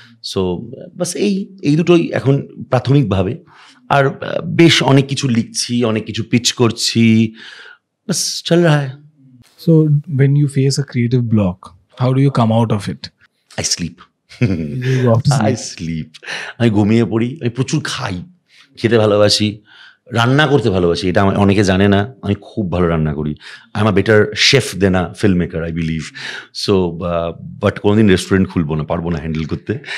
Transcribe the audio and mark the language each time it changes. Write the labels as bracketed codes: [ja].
[bn] So বাস এই দুটোই এখন প্রাথমিকভাবে। আর বেশ অনেক কিছু লিখছি, অনেক কিছু পিচ করছি, [hi] বাস চল রা হ্যায়। [en] So when you face a creative block, how do you come out of it? I sleep. You go off to I sleep. Sleep. [bn] আমি ঘুমিয়ে পড়ি, আমি প্রচুর খাই, খেতে ভালোবাসি, রান্না করতে ভালোবাসি। এটা অনেকে জানে না, আমি খুব ভালো রান্না করি। [en] I am a better chef than a film maker, I believe. [bn] So but কোনোদিন রেস্টুরেন্ট খুলবো না, পারবো না হ্যান্ডেল করতে।